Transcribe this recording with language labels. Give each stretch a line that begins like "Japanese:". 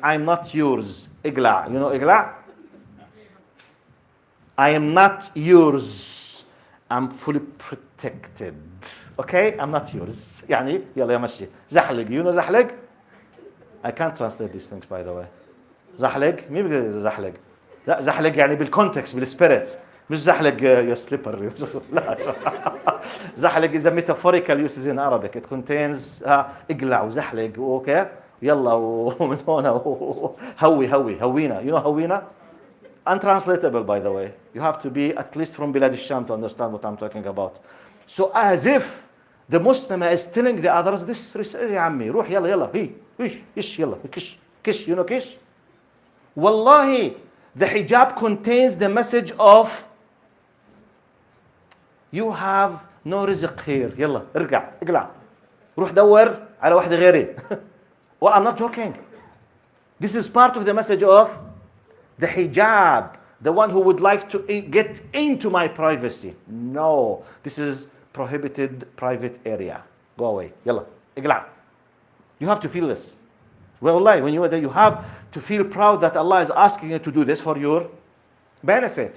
English: I'm not yours. Igla. You know igla? I am not yours. I'm fully protected. Okay? I'm not yours.
Arabic: يعني يلا يا مشي. زحلق.
English: You know زحلق? I can't translate these things by the way.
Arabic: زحلق. مين بيقول زحلق؟ لا زحلق يعني بالcontext, بالspirit. مش زحلق يا slipper. لا.
English: زحلق is a metaphorical usage in Arabic. It contains
Arabic: اقلع وزحلق. Okay? يلا ومن هنا هوينا.
English: You know هوينا? Untranslatable, by the way. You have to be at least from Bilad al-Sham to understand what I'm talking about. So as if the Muslim is telling the others, this
Arabic: يا عمي روح يلا إيش يلا
English: kish, you know kish? Wallahi, the hijab contains the message of you have no rizq here.
Arabic: يلا اقلع روح دور على واحدة غيري.
English: Well, I'm not joking. This is part of the message of the hijab, the one who would like to get into my privacy. No, this is prohibited private area. Go away. Yalla, اقلع. You have to feel this. Wallahi, when you are there, you have to feel proud that Allah is asking you to do this for your benefit.